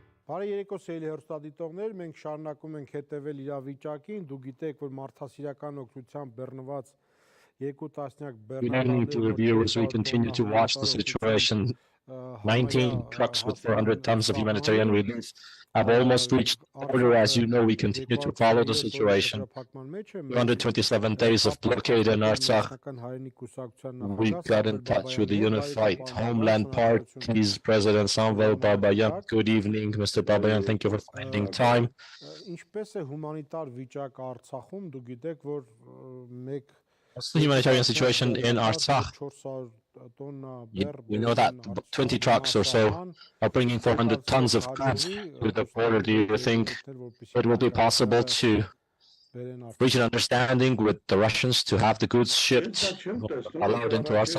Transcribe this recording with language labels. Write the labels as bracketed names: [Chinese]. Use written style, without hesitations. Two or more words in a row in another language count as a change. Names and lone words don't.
[Armenian] Բարի երեկո սիրելի հեռուստադիտողներ, մենք շարունակում ենք հետևել իրավիճակին, դուք գիտեք, որ մարդասիրական օգնությամբ բեռնված երկու տասնյակ [English] We don't need to review as we continue to watch the situation. 19 trucks with 400 tons of humanitarian relief have almost reached the border. As you know, we continue to follow the situation. 227 days of blockade in Artsakh. We got in touch with the Unified Homeland Party's President Samvel Babayan. Good evening, Mr. Babayan. Thank you for finding time. [Armenian] Ինչպես է հումանիտար վիճակը Արցախում, դուք գիտեք, որ մեկ [English] What's the humanitarian situation in Artsakh? We know that 20 trucks or so are bringing 400 tons of goods to the border. Do you think it will be possible to reach an understanding with the Russians to have the goods shipped, allowed into Artsakh?